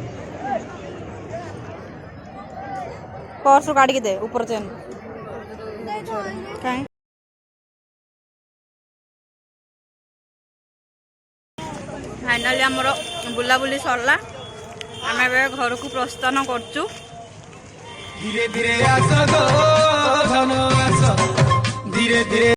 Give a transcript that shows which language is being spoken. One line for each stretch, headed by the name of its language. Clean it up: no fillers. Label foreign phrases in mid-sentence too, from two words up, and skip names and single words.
Odia: ପର୍ସରୁ କାଢ଼ିକି ଦେ ଉପର ଚେନ୍ କାହିଁ ଫାଇନାଲି ଆମର ବୁଲାବୁଲି ସରିଲା। ଆମେ ଏବେ ଘରକୁ ପ୍ରସ୍ଥାନ କରୁଛୁ। ଧୀରେ ଧୀରେ ଆସ ଗୋ ଧନ ଆସ ଧୀରେ ଧୀରେ